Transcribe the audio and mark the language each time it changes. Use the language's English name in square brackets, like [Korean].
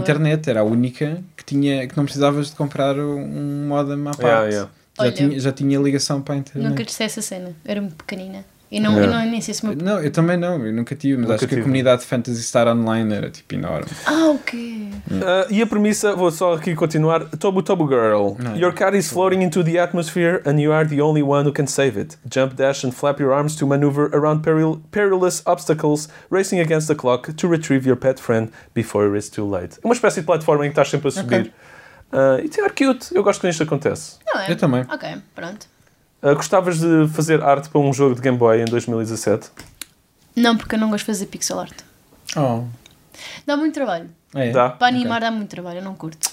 [Portuguese] Internet, era a única que não precisavas de comprar um modem à parte. Já tinha ligação para a internet. Nunca disse essa cena, era muito pequenina. Não, eu também não, eu nunca tive, mas acho que a comunidade de Phantasy Star Online era tipo enorme. Ah, ok. E a premissa, vou só aqui continuar. Tobu Tobu Girl. [English] Your cat is floating into the atmosphere and you are the only one who can save it. Jump, dash and flap your arms to maneuver around perilous obstacles, racing against the clock to retrieve your pet friend before it is too late. [Portuguese] É uma espécie de plataforma em que estás sempre a subir. E tem ar cute, eu gosto quando isto acontece. Não é? Eu também. Ok, pronto. Gostavas de fazer arte para um jogo de Game Boy em 2017? Não, porque eu não gosto de fazer pixel art. Oh. Dá muito trabalho. Dá? Para animar dá muito trabalho, eu não curto.